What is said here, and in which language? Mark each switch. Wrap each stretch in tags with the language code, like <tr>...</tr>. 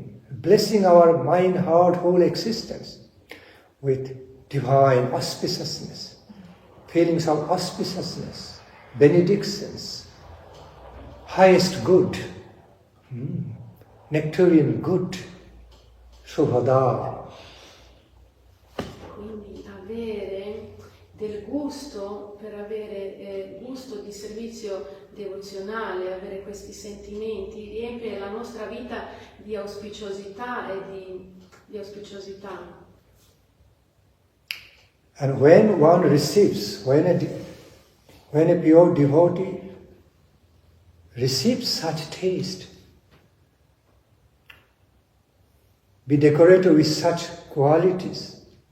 <en>blessing our mind, heart, whole existence with divine auspiciousness, feelings of auspiciousness, benedictions, highest good, nectarian good, shubhada.</en> <it>Quindi avere del gusto, per avere gusto di servizio devozionale, avere questi sentimenti, riempie la nostra vita di auspiciosità e di auspiciosità.</it> <en>And when one receives, when a pure devotee receives such taste, be decorated with such qualities,</en>